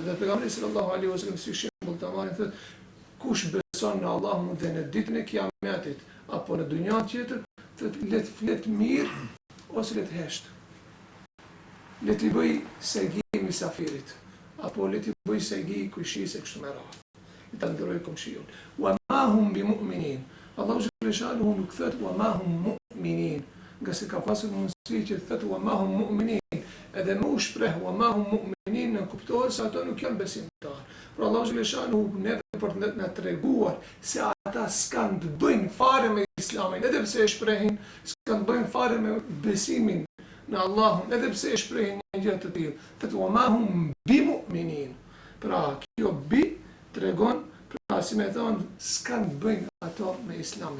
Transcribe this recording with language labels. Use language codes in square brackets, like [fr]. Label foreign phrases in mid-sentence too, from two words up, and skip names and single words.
[sq] Dhe pejgamberi [ar] صلى الله عليه وسلم [sq] si shembull të marrin thotë kush beson në Allahun dhe në ditën e Kiametit apo në dynjan tjetër, thotë le të flet mirë ose le të hesht. Le të bëj segi misafirit apo le të bëj segi kujshisë kështu me radhë. Le ta ndroj komshiun. [ar] وما هم بمؤمنين. [sq] Allahu [ar] جل شأنه [sq] nuk thotë [ar] وما هم مؤمنين. [sq] Nga se ka pasur mundësi që thotë [ar] وما هم مؤمنين, [sq] edhe më u shpreh [ar] وما هم مؤمنين [sq] në kuptohet se ato nuk janë besimtarë. Por Allahu [ar] جل شأنه [sq] neve për të na treguar se ata s'kan të bëjnë fare me Islamin, edhe pse e shprehin, s'kan të bëjnë fare me besimin në Allahun, edhe pse e shprehin një gjë të tillë. Thotë [ar] وما هم بمؤمنين. [sq] Pra kjo bi tregon pra si me thonë s'kan të bëjnë ato me Islamin.